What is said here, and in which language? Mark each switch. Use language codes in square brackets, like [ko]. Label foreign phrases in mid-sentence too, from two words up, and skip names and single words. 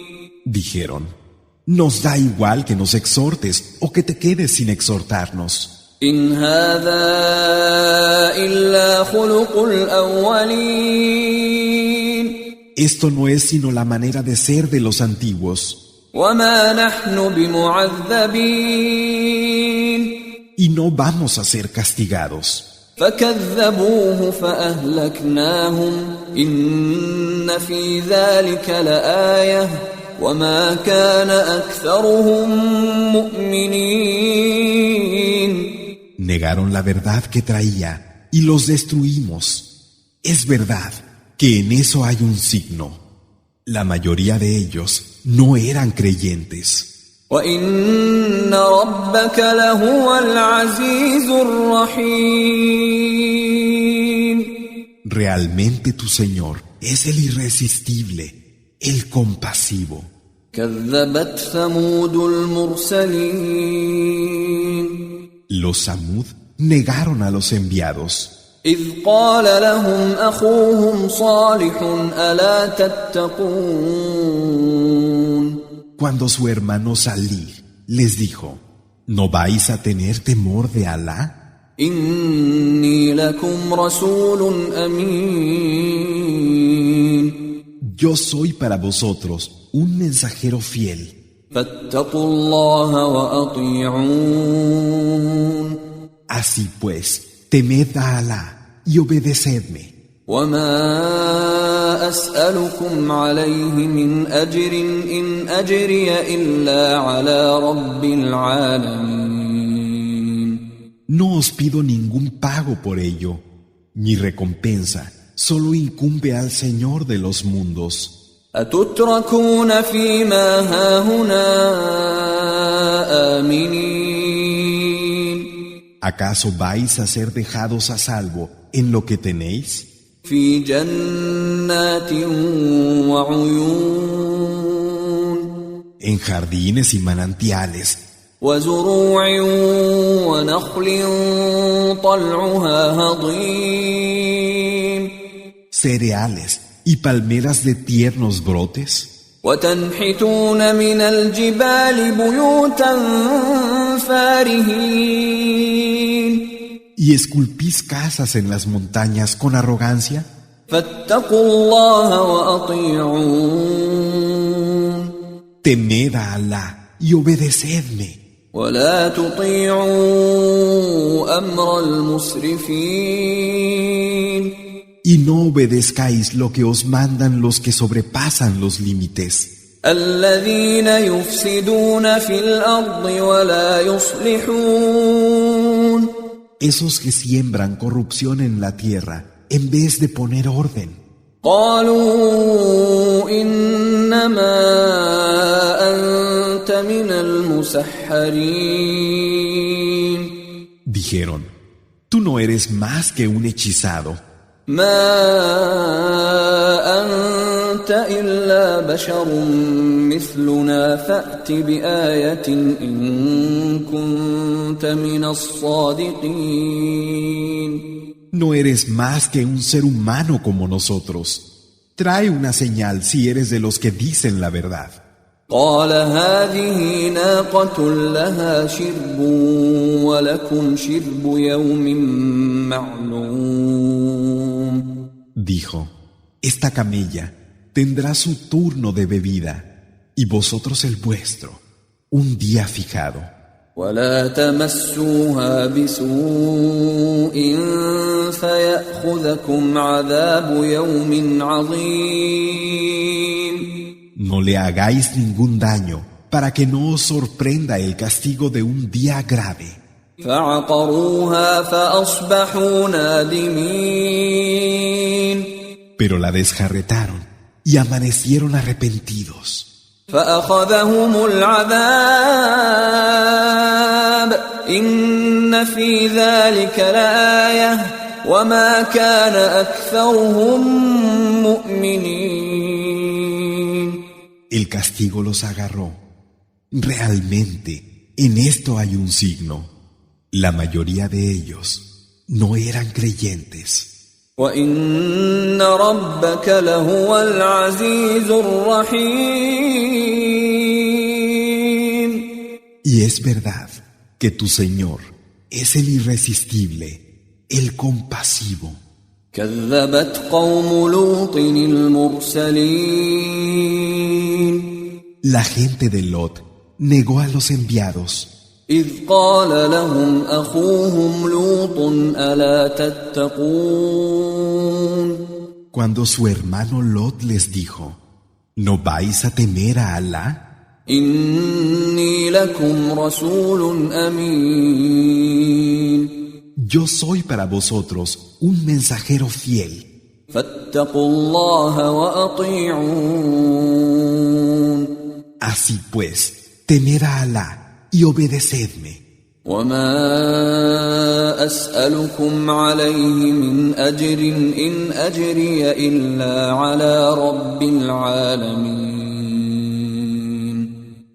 [es] Dijeron, nos da igual que nos exhortes o que te quedes sin exhortarnos. [ar] إن هذا إلا خلق الأولين. [es] Esto no es sino la manera de ser de los antiguos. [ar] وما نحن بمعذبين. [es] Y no vamos a ser castigados. [ar] فكذبوه فأهلكناهم إن في ذلك لآية وما كان أكثرهم مؤمنين. [es] Negaron la verdad que traía y los destruimos. Es verdad que en eso hay un signo. La mayoría de ellos no eran creyentes. [ar] وَإِنَّ رَبَّكَ لَهُوَ الْعَزِيزُ الرَّحِيمُ. [es] Realmente tu Señor es el irresistible, el compasivo. [ar] كَذَّبَتْ ثَمُودُ الْمُرْسَلِينَ. [es] Los Samud negaron a los enviados. [ar] إِذْ قَالَ لَهُمْ أَخُوهُمْ صَالِحٌ أَلَا تَتَّقُونَ. [es] Cuando su hermano Salih les dijo, ¿no vais a tener temor de Alá? [ar] إِنِّي لَكُمْ رَسُولٌ أَمِينٌ. [es] Yo soy para vosotros un mensajero fiel. [ar] فَاتَّقُوا اللَّهَ وَأَطِيعُونِ. [es] Así pues, temed a Alá y obedecedme. [ar] وَمَا أَسْأَلُكُمْ عَلَيْهِ مِنْ أَجْرٍ إِنْ أَجْرِيَ إِلَّا عَلَى رَبِّ الْعَالَمِينَ. [es] No os pido ningún pago por ello. Mi recompensa solo incumbe al Señor de los mundos. [ar] أَتُتْرَكُونَ فِي مَا هَاهُنَا آمِنِينَ. [es] ¿Acaso vais a ser dejados a salvo en lo que tenéis? [ar] في جنات وعيون. [es] En jardines y manantiales. [ar] وزروع ونخل طلعها هضيم. [es] Cereales y palmeras de tiernos brotes. [ar] وتنحتون من الجبال بيوتا فارهين. [es] ¿Y esculpís casas en las montañas con arrogancia? [ar] فاتقوا الله وأطيعون. [es] Temed a Alá y obedecedme. [ar] ولا تطيعوا أمر المسرفين. [es] Y no obedezcáis lo que os mandan los que sobrepasan los límites. [ar] الذين يفسدون في الأرض ولا يصلحون. [es] Esos que siembran corrupción en la tierra en vez de poner orden. [ar] قالوا إنما أنت من المسحرين. [es] Dijeron, tú no eres más que un hechizado. [ar] ما أنت إلا بشر مثلنا فأت بآية إن كنت من الصادقين. [es] No eres más que un ser humano como nosotros. Trae una señal si eres de los que dicen la verdad. [ar] قال هذه ناقة لها شرب ولكم شرب يوم معلوم. [es] Dijo, esta camella tendrá su turno de bebida y vosotros el vuestro, un día fijado. [ar] ولا تمسوها بسوء فيأخذكم عذاب يوم عظيم. [es] No le hagáis ningún daño para que no os sorprenda el castigo de un día grave. [ar] فعقروها فأصبحوا نادمين. [es] Pero la desjarretaron y amanecieron arrepentidos. [ar] فأخذهم العذاب إن في ذلك لآية وما كان أكثرهم مؤمنين. [es] El castigo los agarró. Realmente, en esto hay un signo. La mayoría de ellos no eran creyentes. [ar] وَإِنَّ رَبَّكَ لَهُوَ الْعَزِيزُ الرَّحِيمُ. [es] Y es verdad que tu Señor es el irresistible, el compasivo. [ar] كَذَّبَتْ قَوْمُ لُوطٍ الْمُرْسَلِينَ. [es] La gente de Lot negó a los enviados. [ar] إِذْ قَالَ لَهُمْ أَخُوهُمْ لُوطٌ أَلَا تَتَّقُونَ. [es] Cuando su hermano Lot les dijo, ¿no vais a temer a Alá? [ar] إِنِّي لَكُمْ رَسُولٌ أَمِينٌ. [es] Yo soy para vosotros un mensajero fiel. [ar] فَاتَّقُوا اللَّهَ وَأَطِيعُونِ. [es] Así pues, temed a Alá y obedecedme. [ar] وَمَا أَسْأَلُكُمْ عَلَيْهِ مِنْ أَجْرٍ إِنْ أَجْرِيَ إِلَّا عَلَى رَبِّ الْعَالَمِينَ.